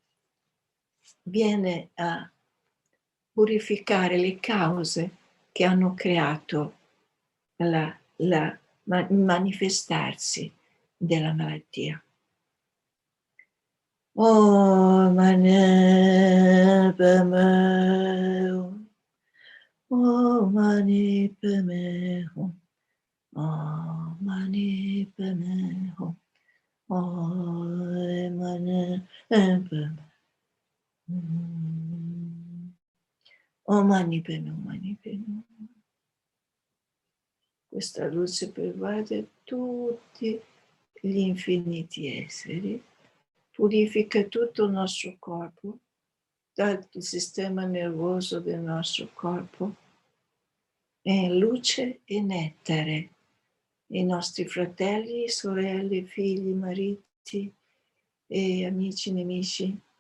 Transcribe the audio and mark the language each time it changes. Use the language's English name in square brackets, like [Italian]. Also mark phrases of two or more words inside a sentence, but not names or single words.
[Italian] viene a purificare le cause che hanno creato il manifestarsi della malattia. [Sanskrit] Oh, Mani Padme Hum. Oh, Mani Padme Hum. Oh, Mani Padme Hum. Oh, Mani Padme Hum. Oh, Mani Padme Hum, Mani Padme Hum. [Italian] Questa luce pervade tutti gli infiniti esseri, purifica tutto il nostro corpo, dal sistema nervoso del nostro corpo, e luce e nettare i nostri fratelli, sorelle, figli, mariti e amici, nemici.